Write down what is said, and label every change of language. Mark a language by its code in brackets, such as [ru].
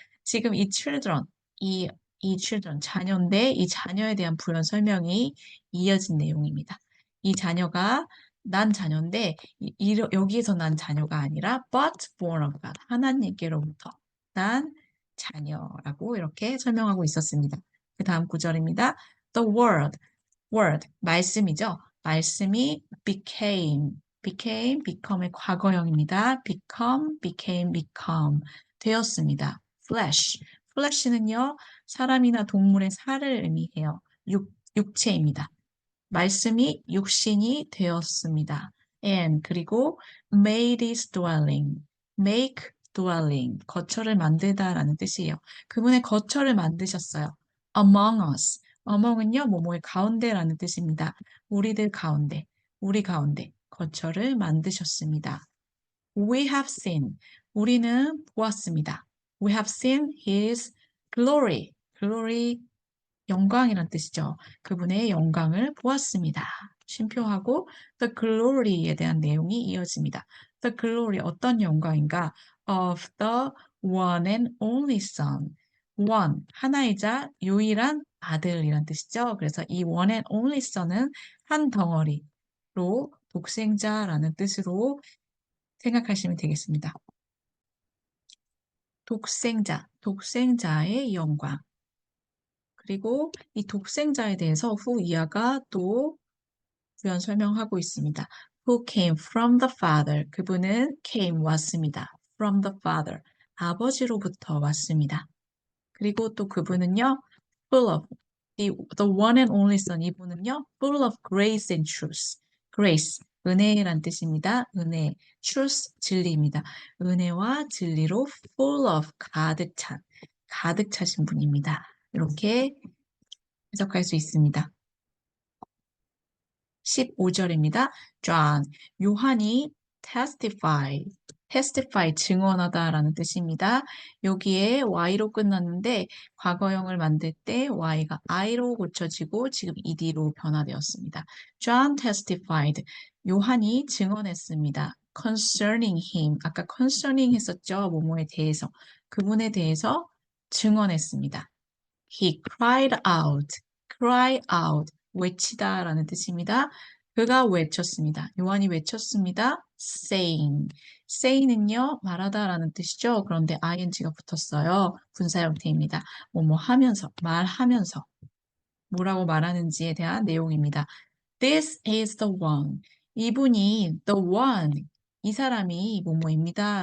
[ko] 지금 이 children, 이 children, 자녀인데 이 자녀에 대한 부연 설명이 이어진 내용입니다. 이 자녀가 난 자녀인데 여기에서 난 자녀가 아니라 [en] but born of God, [ko] 하나님께로부터 난 자녀라고 이렇게 설명하고 있었습니다. 그 다음 구절입니다. [en] The word, 말씀이죠. [ko] 말씀이 become의 과거형입니다. become, 되었습니다. flesh는요, 사람이나 동물의 살을 의미해요. 육체입니다. 말씀이 육신이 되었습니다. [en] and 그리고 made his dwelling, make dwelling, [ko] 거처를 만들다라는 뜻이에요. 그분의 거처를 만드셨어요. [en] among us, [ko] among은요, 뭐뭐의 가운데라는 뜻입니다. 우리들 가운데, 우리 가운데 거처를 만드셨습니다. [en] We have seen, [ko] 우리는 보았습니다. [en] We have seen his glory, glory [ko] 영광이란 뜻이죠. 그분의 영광을 보았습니다. 쉼표하고 the glory에 대한 내용이 이어집니다. The glory 어떤 영광인가? [en] Of the one and only son. [ko] one 하나이자 유일한 아들이란 뜻이죠. 그래서 이 one and only son은 한 덩어리로 독생자라는 뜻으로 생각하시면 되겠습니다. 독생자, 독생자의 영광. 그리고 이 독생자에 대해서 후 이하가 또 부연 설명하고 있습니다. [en] Who came from the Father. [ko] 그분은 came 왔습니다. [en] From the Father. [ko] 아버지로부터 왔습니다. 그리고 또 그분은요, [en] full of, the one and only Son. [ko] 이분은요, [en] full of grace and truth. [ko] grace, 은혜란 뜻입니다. 은혜, truth, 진리입니다. 은혜와 진리로 [en] full of, [ko] 가득 차신 분입니다. 이렇게 해석할 수 있습니다. 15절입니다. John, 요한이 testify, 증언하다라는 뜻입니다. 여기에 y로 끝났는데 과거형을 만들 때 y가 i로 고쳐지고 지금 ed로 변화되었습니다. John testified, 요한이 증언했습니다. concerning him, 아까 concerning 했었죠. 뭐뭐에 대해서, 그분에 대해서 증언했습니다. He cry out, 외치다라는 뜻입니다. 그가 외쳤습니다. 요한이 외쳤습니다. saying은요, 말하다라는 뜻이죠. 그런데 ing가 붙었어요. 분사 형태입니다. 뭐뭐 하면서, 말하면서, 뭐라고 말하는지에 대한 내용입니다. [en] This is the one. [ko] 이분이 the one, 이 사람이 뭐뭐입니다.